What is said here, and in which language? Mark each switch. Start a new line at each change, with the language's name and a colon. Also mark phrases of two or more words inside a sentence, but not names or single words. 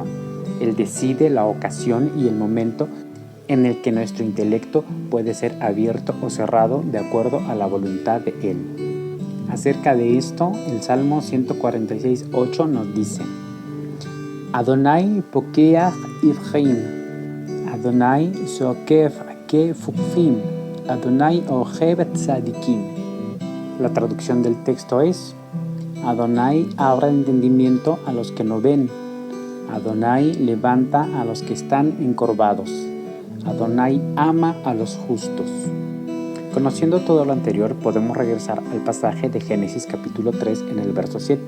Spanish: Él decide la ocasión y el momento en el que nuestro intelecto puede ser abierto o cerrado de acuerdo a la voluntad de Él. Acerca de esto, el Salmo 146:8 nos dice
Hebrew: אדוני פוקח עורים אדוני זוקף כפופים, אדוני אוהב צדיקים.
Spanish: La traducción del texto es Adonai abre entendimiento a los que no ven, Adonai levanta a los que están encorvados, Adonai ama a los justos. Conociendo todo lo anterior, podemos regresar al pasaje de Génesis capítulo 3 en el verso 7.